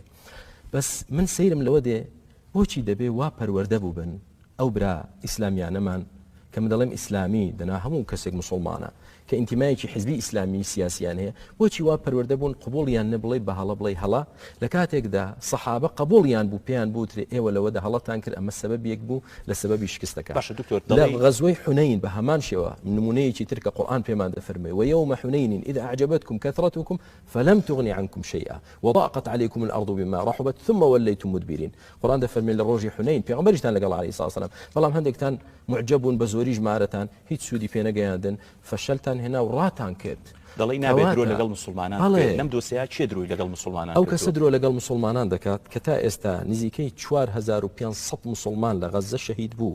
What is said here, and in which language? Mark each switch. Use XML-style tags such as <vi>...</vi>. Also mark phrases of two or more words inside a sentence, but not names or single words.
<ckb>بەس من سەیرم لەوە دێ بۆچی دەبێ وا پەروەردە بوو بن ئەو برا ئیسلامیانەمان کە من دەڵێم ئیسلامی دەنا هەموو کەسێک مسلمانە کە ئینتیمایەکی حزبی ئیسلامی سیاسیان هەیە، بۆچی وا پەروەردە بوون قبوڵیان نەبڵێ بە هەڵە بڵێ هەڵا لە کاتێکدا سەحابە قبوڵیان بوو پێیان بوترێ ئێوە لەوەدا هەڵەتان کرد ئەمە سەبەبێک بوو لە سەبەبی شکستەکە. باشە دکتۆر لە غەزوەی حونەین بە هەمان شێوە نمونەیەکی تر کە قورئان پێمان دەفەرمێ</ckb> <ar>ويوم حنين إذ أعجبتكم كثرتكم فلم تغن عنكم شيئا وضاقت عليكم الأرض بما رحبت ثم وليتم مدبرين.</ar> <ckb>قورئان دەفەرمێ لە ڕۆژی حونەین پێغەمبەریشتان لەگەڵ عەلەیهی سڵاو وسەلام بەڵام هەندێکتان معجب بوون بە زۆری ژمارەتان هیچ سوودی پێ نەگەیاندن فەشەلتان هێنا و ڕاتان کرد. دەڵی نابێت درۆ لەگەڵ مسلمانان لەم دۆسەیە چێ درۆی لەگەڵ مسلمانان ئەو کەسە درۆ لەگەڵ مسلمانان دەکات کە تا ئێستا نزیکەی 4500 مسلمان لە غەزە شەهید بوو.</ckb>